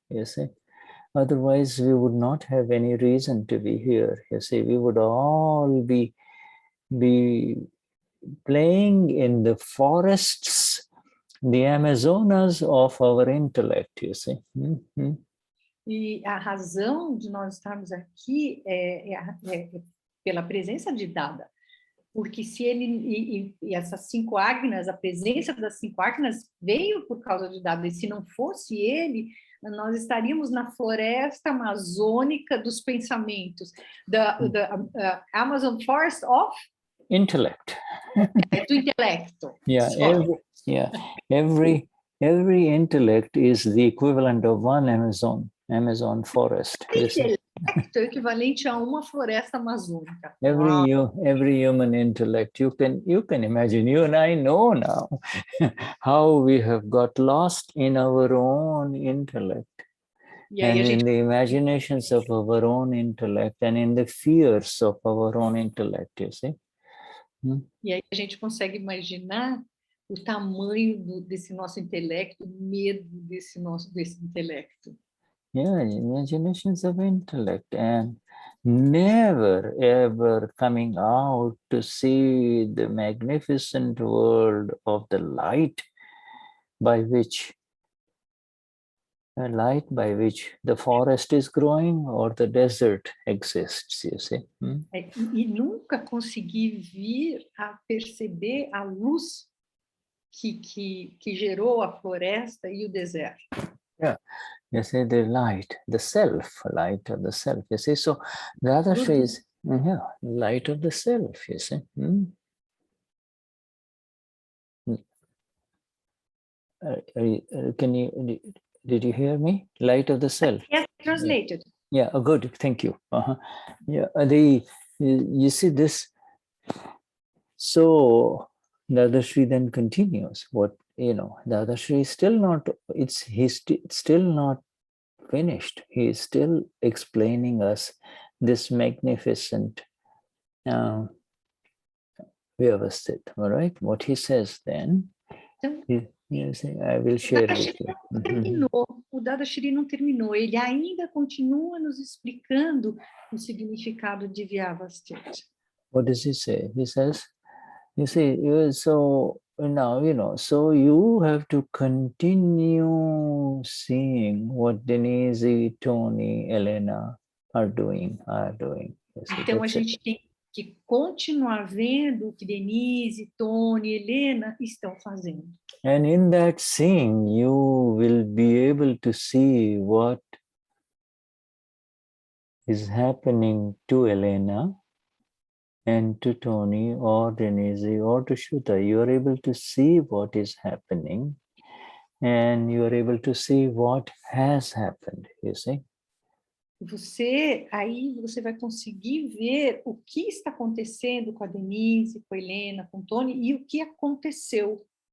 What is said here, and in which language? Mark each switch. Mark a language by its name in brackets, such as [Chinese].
[English] You see, otherwise we would not have any reason to be here. You see, we would all be playing in the forests, the Amazonas of our intellect. You see. [Portuguese] E a razão de nós estarmos aqui é pela presença de Dada. Porque se ele... E essas 5 agnas, a presença das 5 agnas veio por causa de Dada. E se não fosse ele, nós estaríamos na floresta amazônica dos pensamentos. [English] The Amazon Forest of... Intellect. [Portuguese] Do intelecto. [English] Yeah, every intellect is the equivalent of one Amazon forest. [Portuguese] Intelecto é equivalente a uma floresta amazônica. [English] Every human intellect, you can imagine, you and I know now how we have got lost in our own intellect, and in the imaginations of our own intellect, and in the fears of our own intellect, you see. [Portuguese] E aí a gente consegue imaginar o tamanho desse nosso intelecto, o medo desse intelecto. [English] Yeah, imaginations of intellect, and never ever coming out to see the magnificent world of the light by which the forest is growing or the desert exists, you see. [Portuguese] E nunca consegui vir a perceber a luz que gerou a floresta e o deserto. [English] Yeah, you see, the light of the self, you see. So Dadashri is light of the self, you see. Did you hear me? Light of the self. Yes, translated. Yeah, good, thank you. Yeah, you see this. So Dadashri then continues. Dadashri is still not. He's still not finished. He is still explaining us this magnificent Vyavasthit. All right, what he says then. I will share with you. [Portuguese] O Dadashri não terminou, ele ainda continua nos explicando o significado de Vyavasthit. [English] What does he say? He says, you see, so now, so you have to continue seeing what Denize, Tony, Elena are doing. [Portuguese] Então, a gente tem que continuar vendo o que Denize, Tony, Helena estão fazendo. [English] And in that seeing, you will be able to see what is happening to Elena and to Tony or Denize or to Shuddha. You are able to see what is happening and you are able to see what has happened, you see. [Portuguese] Você vai conseguir ver o que está acontecendo com a Denize, com a Helena, com o Tony e o que aconteceu.